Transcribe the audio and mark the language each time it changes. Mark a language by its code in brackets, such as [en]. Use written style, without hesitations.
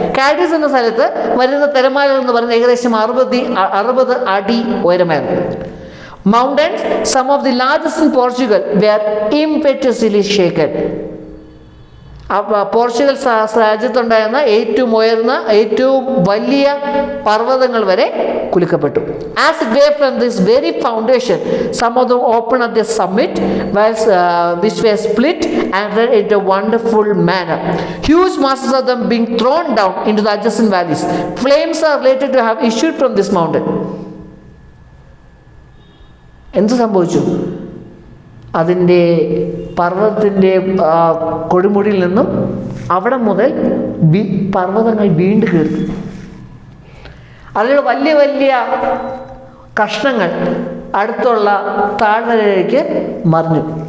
[ml] കാഡിസ് എന്ന സ്ഥലത്ത് വരുന്ന തിരമാലകൾ എന്ന് പറയുന്നത് ഏകദേശം 60 അടി ഉയരമായിരുന്നു. [en] Mountains, some of the largest in Portugal, were impetuously shaken. [ml] Portugal രാജ്യത്തുണ്ടായിരുന്ന ഏറ്റവും ഉയർന്ന ഏറ്റവും വലിയ പർവ്വതങ്ങൾ വരെ കുലുക്കപ്പെട്ടു. [en] As it were from this very foundation, some of them opened at the summit, which were split and ran into a wonderful manner. Huge masses of them being thrown down into the adjacent valleys. Flames are related to have issued from this mountain. [ml] എന്ത് സംഭവിച്ചു? അതിൻ്റെ പർവ്വതത്തിൻ്റെ കൊടുമുടിയിൽ നിന്നും അവിടെ മുതൽ പർവ്വതങ്ങൾ വീണ്ടും കീർത്തി. അതിലുള്ള വലിയ വലിയ കഷ്ണങ്ങൾ അടുത്തുള്ള താഴ്വരയിലേക്ക് മറിഞ്ഞു.